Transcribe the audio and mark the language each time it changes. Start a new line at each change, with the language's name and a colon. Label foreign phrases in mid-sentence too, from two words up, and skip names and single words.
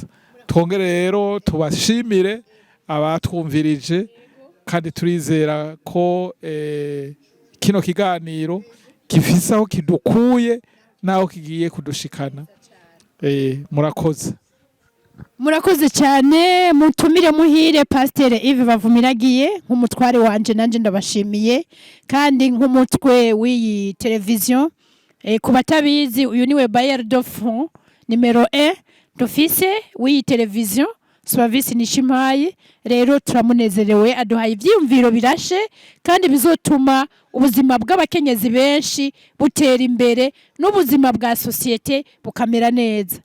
Rundi: Twongere rero tubashimire abatwumvirije, kandi turizera ko kino kiganiro gifise aho kidukuye naho kigiye kudushikana. Murakoze. Murakoze cyane, mutumire muhire Pasteur Yves Bavumiragiye nk'umutware wanje, nanje ndabashimiye, kandi nk'umutwe w'iyi television. Ku batabizi, uyu niwe
French: bailleur de fonds numero 1 d'office
Rundi: w'iyi television Service Nishimaye. Rero turamunezerewe, aduhaye ivyiyumviro birashe kandi bizotuma ubuzima bw'abakenyezi benshi butera imbere n'ubuzima bwa societe bukamera neza.